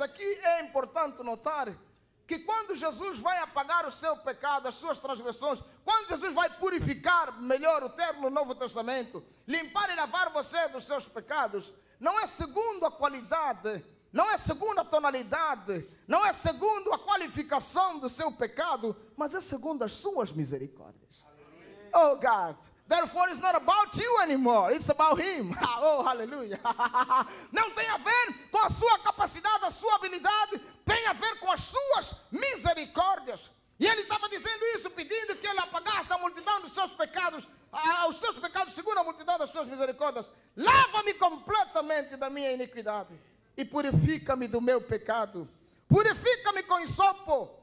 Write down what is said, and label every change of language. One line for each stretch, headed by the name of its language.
Portuguese: Aqui é importante notar que quando Jesus vai apagar o seu pecado, as suas transgressões, quando Jesus vai purificar, melhor o termo no Novo Testamento, limpar e lavar você dos seus pecados, não é segundo a qualidade, não é segundo a tonalidade, não é segundo a qualificação do seu pecado, mas é segundo as suas misericórdias.
English: Oh God, therefore it's not about you anymore, it's about Him.
Portuguese: Oh, aleluia. Não tem a ver com a sua capacidade, a sua habilidade, tem a ver com as suas misericórdias. E ele estava dizendo isso, pedindo que ele apagasse a multidão dos seus pecados, os seus pecados segundo a multidão das suas misericórdias. Lava-me completamente da minha iniquidade e purifica-me do meu pecado. Purifica-me com hisopo